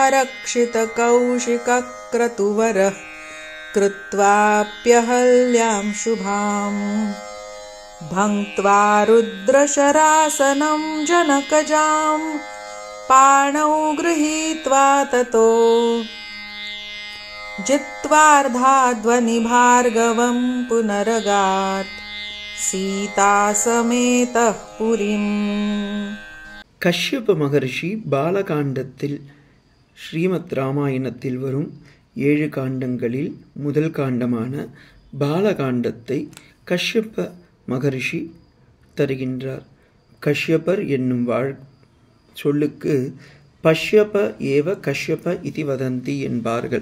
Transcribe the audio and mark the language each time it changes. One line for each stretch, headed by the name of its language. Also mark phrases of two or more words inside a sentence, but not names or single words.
Sanskrit: रक्षितकौशिकक्रतुवरः कृत्वाप्यहल्यां शुभाम् भङ्क्त्वा रुद्रशरासनं जनकजाम् पाणौ गृहीत्वा ततो जित्वार्धाध्वनिभार्गवं पुनरगात् सीतासमेतः पुरीम्.
Tamil: கஷ்யப மகர்ஷி பாலகாண்டத்தில் ஸ்ரீமத் ராமாயணத்தில் வரும் 7 காண்டங்களில் முதல் காண்டமான பாலகாண்டத்தை கஷ்யப மகர்ஷி தருகின்றார். கஷ்யபர் என்னும் சொல்லுக்கு
Sanskrit: पश्यप एव कश्यप इति वदन्ति
Tamil: என்பார்கள்.